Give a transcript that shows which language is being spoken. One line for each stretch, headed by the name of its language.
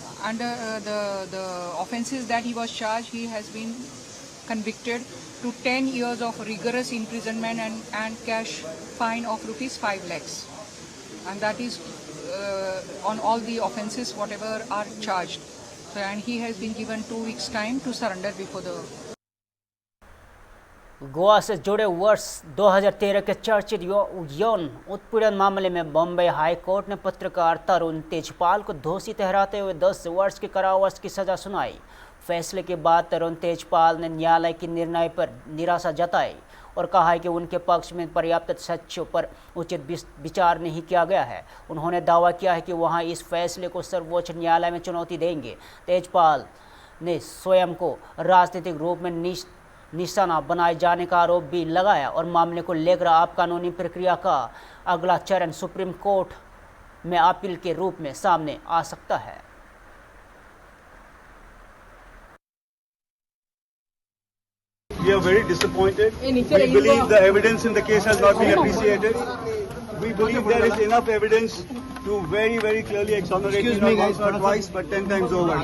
English: under the offences that he was charged, he has been convicted to 10 years of rigorous imprisonment and cash fine of rupees 5 lakhs. And that is on all the offences whatever are charged. So, and he has been given 2 weeks time to surrender before the
Hindi: Goa से जुड़े वर्ष 2013 के चर्चित यौन उत्पीड़न मामले में Bombay high court ने पत्रकार तरुण तेजपाल को दोषी ठहराते हुए 10 वर्ष के कारावास की सजा सुनाई। फैसले के बाद तरुण तेजपाल ने न्यायालय के निर्णय पर निराशा जताई और कहा है कि उनके पक्ष में पर्याप्त तथ्यों पर उचित विचार नहीं किया गया है। उन्होंने दावा किया है कि वहां इस फैसले को सर्वोच्च न्यायालय में चुनौती देंगे। तेजपाल ने स्वयं को राजनीतिक रूप में निशाना बनाए जाने का आरोप भी लगाया और मामले को लेकर अब कानूनी प्रक्रिया का अगला चरण सुप्रीम कोर्ट में अपील के रूप में सामने आ सकता है।
English: We are very disappointed. We believe the evidence in the case has not been appreciated. We believe there is enough evidence to very, very clearly exonerate him not twice but 10 times over.